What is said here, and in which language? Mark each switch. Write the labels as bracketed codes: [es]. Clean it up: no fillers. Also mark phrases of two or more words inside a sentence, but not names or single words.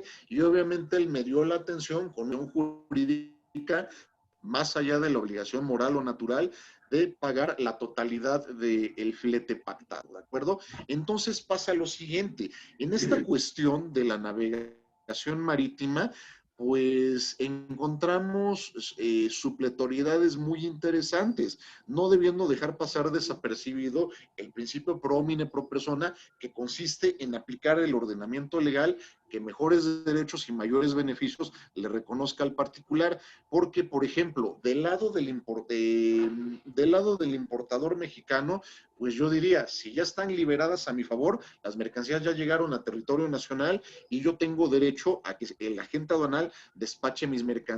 [es] Y obviamente él me dio la atención con un jurídica, más allá de la obligación moral o natural, de pagar la totalidad del flete pactado, ¿de acuerdo? Entonces pasa lo siguiente, en esta cuestión de la navegación marítima, pues encontramos supletoriedades muy interesantes, no debiendo dejar pasar desapercibido el principio [la] pro homine pro persona, [es] que consiste en aplicar el ordenamiento legal que mejores derechos y mayores beneficios le reconozca al particular, porque, por ejemplo, del lado del importador mexicano, pues yo diría, si ya están liberadas a mi favor, las mercancías ya llegaron a territorio nacional y yo tengo derecho a que el agente aduanal despache mis mercancías.